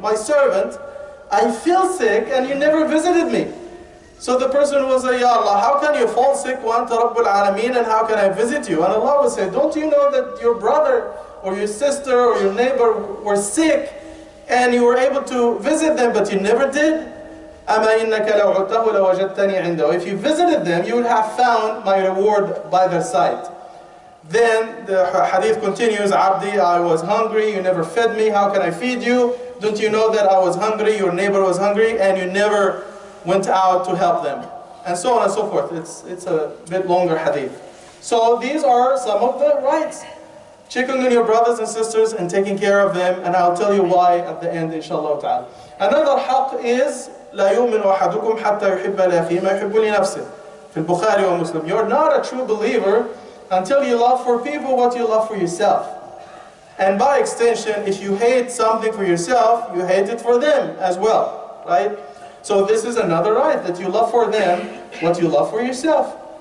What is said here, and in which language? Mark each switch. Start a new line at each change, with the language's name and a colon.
English: My servant, I feel sick and you never visited me. So the person will say, Ya Allah, how can you fall sick,
Arabic: wa anta Rabbul Alameen,
English: and how can I visit you? And Allah will say, don't you know that your brother or your sister or your neighbor were sick and you were able to visit them, but you never did?
Arabic: أما إنك لو عدته لوجدتني عنده.
English: If you visited them, you would have found my reward by their side. Then the hadith continues, Abdi, I was hungry, you never fed me, how can I feed you? Don't you know that I was hungry, your neighbor was hungry, and you never went out to help them? And so on and so forth. It's a bit longer hadith. So these are some of the rights. Checking on your brothers and sisters and taking care of them, and I'll tell you why at the end, inshallah ta'ala. Another haqq is,
Arabic: لا يؤمن أحدكم حتى يحب لأخيه ما يحب لنفسه. في البخاري ومسلم.
English: You're not a true believer until you love for people what you love for yourself. And by extension, if you hate something for yourself, you hate it for them as well, right? So this is another right, that you love for them what you love for yourself.